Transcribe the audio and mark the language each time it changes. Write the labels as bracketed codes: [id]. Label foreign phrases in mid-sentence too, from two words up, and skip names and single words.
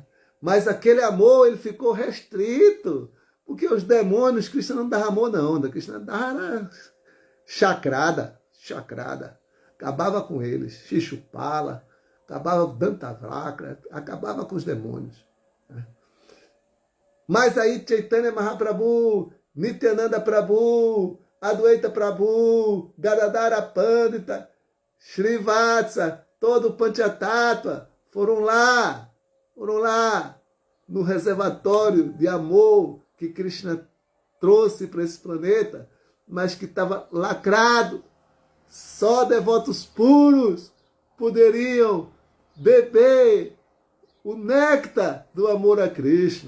[pt] Mas aquele amor, ele ficou restrito, porque os demônios, Krishna não dava amor não, Krishna dava chacrada, acabava com eles, Shishupala, acabava com Dantavakra, acabava com os demônios. Né? Mas aí Chaitanya Mahaprabhu, Nityananda Prabhu, Adwaita Prabhu, Gadadhara Pandita, Srivatsa, todo o Panchatattva foram lá no reservatório de amor que Krishna trouxe para esse planeta, mas que estava lacrado. Só devotos puros poderiam beber o néctar do amor a Krishna.